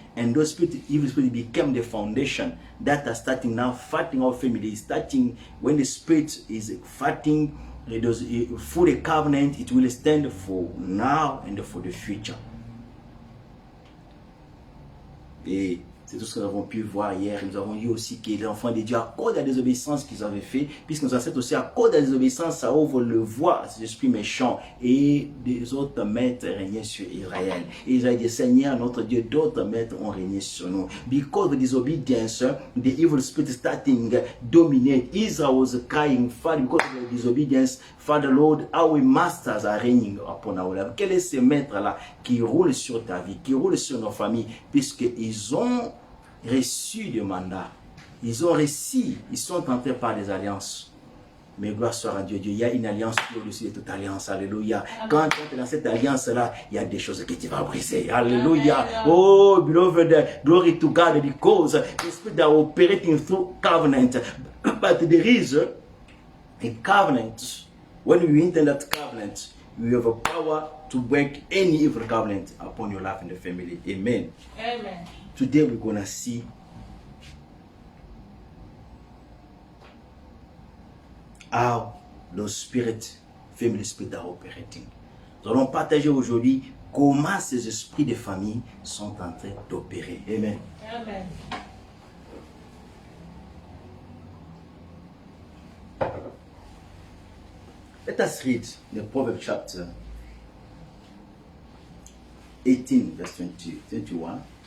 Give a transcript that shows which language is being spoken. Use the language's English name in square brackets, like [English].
[English] And those evil spirits became the foundation that are starting now fighting our family. Starting when the spirit is fighting for the covenant, it will stand for now and for the future. [French] Et c'est tout ce que nous avons pu voir hier. Nous avons vu aussi que les enfants de Dieu, à cause de la désobéissance qu'ils avaient fait, puisque nos ancêtres aussi, à cause de la désobéissance, ça ouvre le voie à ces esprits méchants. Et des autres maîtres régnaient sur Israël. Et Israël dit, Seigneur, notre Dieu, d'autres maîtres ont régné sur nous. [English] Because of disobedience, the evil spirit starting dominate. Israel was crying, Father, because of the disobedience, Father Lord, our masters are reigning upon our life. [French] Quel est ce maître-là qui roule sur ta vie, qui roule sur nos familles, puisqu'ils ont reçu des mandats, ils ont reçu, ils sont entrés par des alliances. Mais gloire soit à Dieu, il y a une alliance qui est au-dessus de toute alliance. Alléluia. Quand tu es dans cette alliance-là, il y a des choses que tu vas briser. Alléluia. [English] Oh, beloved, glory to God, because the spirit are operating through covenant. But there is a covenant. When we enter that covenant, we have a power to break any evil covenant upon your life and the family. Amen. Amen. Today we're going to see how those spirits, family spirits are operating. [French] Nous allons partager aujourd'hui comment ces esprits de famille sont en train d'opérer. [English] Amen. Amen. Let us read the Proverbs chapter 18, verse 21.